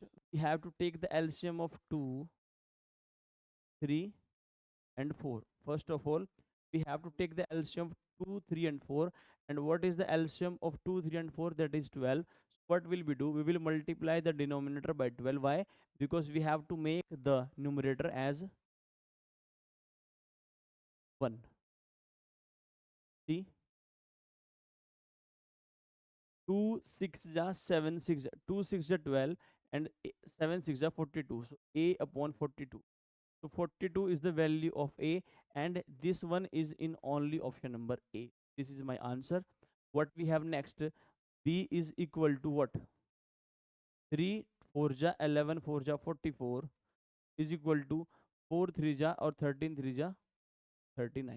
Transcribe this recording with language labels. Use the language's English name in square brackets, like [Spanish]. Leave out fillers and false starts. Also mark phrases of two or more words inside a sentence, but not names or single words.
[English] We have to take the LCM of 2, 3 and 4. First of all, we have to take the LCM of 2, 3 and 4. And what is the LCM of 2, 3 and 4? That is 12. So what will we do? We will multiply the denominator by 12. Why? Because we have to make the numerator as 1. See, 2 6 ja 7 6 2 6 ja 12 and 7 6 ja 42. So a upon 42. So 42 is the value of a, and this one is in only option number A. This is my answer. What we have next? B is equal to what? 3 4 ja 11 4 ja 44 is equal to 4 3 ja or 13 3 ja 39.